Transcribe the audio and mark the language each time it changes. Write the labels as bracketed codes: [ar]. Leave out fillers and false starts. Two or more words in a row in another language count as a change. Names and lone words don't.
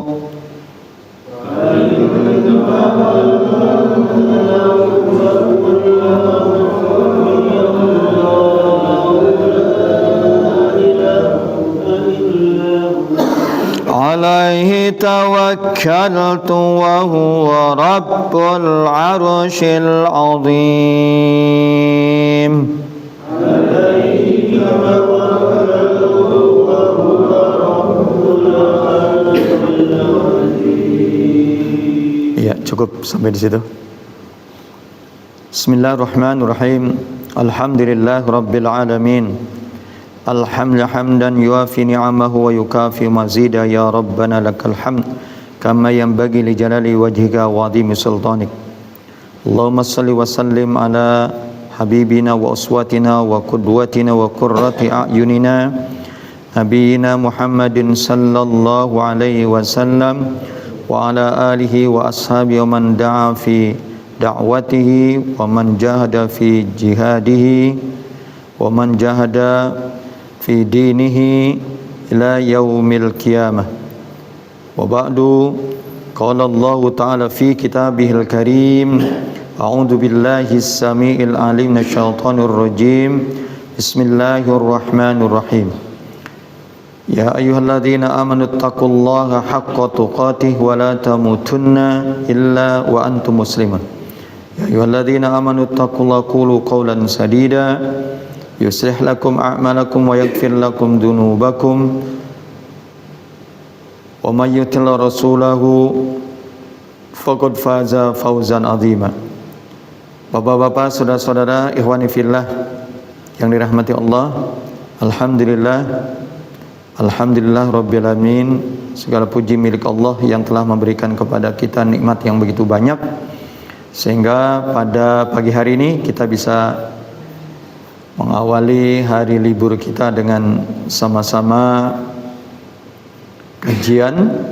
[ar] عليه توكلت وهو رب العرش عظيم يا, [id] cukup sampai di situ. [ar] بسم الله الرحمن الرحيم. الحمد لله رب العالمين. حمدا يوافي نعمه ويكافئ مزيده يا ربنا لك الحمد كما ينبغي لجلال وجهك وعظيم سلطانك. اللهم صل وسلم على حبيبنا وأسوتنا وقدوتنا وقرة أعيننا نبينا محمد صلى الله عليه وسلم وعلى آله وأصحابه ومن دعا في دعوته ومن جاهد في جهاده ومن جاهد في دينه إلى يوم القيامة. وبعد، قال الله تعالى في كتابه الكريم، أعوذ بالله السميع العليم من الشيطان الرجيم. بسم الله الرحمن الرحيم. يا أيها الذين آمنوا اتقوا الله حق تقاته ولا تموتن إلا وأنتم مسلمون. يا أيها الذين آمنوا اتقوا الله قولوا قولا سديدا يصلح لكم أعمالكم ويغفر لكم ذنوبكم ومن يطع رسوله فقد فاز فوزا عظيما. [id] Bapak-bapak, saudara-saudara, [ar] إخواني في الله [id] yang dirahmati Allah, [ar] الحمد لله رب العالمين. [id] Segala puji milik Allah yang telah memberikan kepada kita nikmat yang begitu banyak sehingga pada pagi hari ini kita bisa mengawali hari libur kita dengan sama-sama kajian,